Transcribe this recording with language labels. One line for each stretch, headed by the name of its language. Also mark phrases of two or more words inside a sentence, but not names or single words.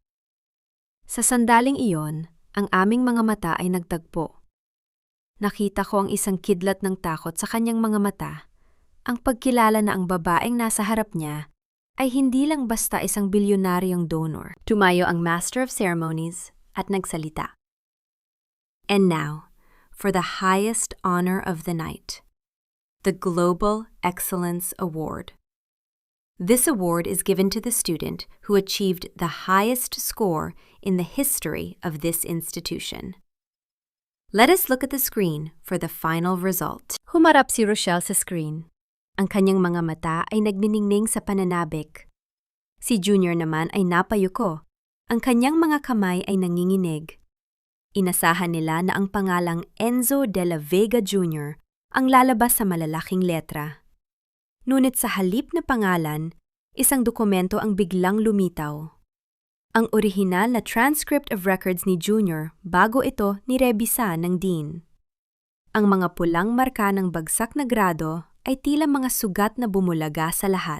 Filipino: Sa sandaling iyon, ang aming mga mata ay nagtagpo. Nakita ko ang isang kidlat ng takot sa kanyang mga mata. Ang pagkilala na ang babaeng nasa harap niya ay hindi lang basta isang bilyonaryong donor. Tumayo ang
English: Master of Ceremonies
Filipino: at nagsalita.
English: And now, for the highest honor of the night, the Global Excellence Award. This award is given to the student who achieved the highest score in the history of this institution. Let us look at the screen for the final result.
Filipino: Humarap si Rochelle sa screen. Ang kanyang mga mata ay nagniningning sa pananabik. Si Junior naman ay napayuko. Ang kanyang mga kamay ay nanginginig. Inasahan nila na ang pangalang Enzo de la Vega Jr. ang lalabas sa malalaking letra. Ngunit sa halip na pangalan, isang dokumento ang biglang lumitaw. Ang orihinal na
English: transcript of records
Filipino: ni Junior bago ito nirebisa ng Dean. Ang mga pulang marka ng bagsak na grado ay tila mga sugat na bumulaga sa lahat.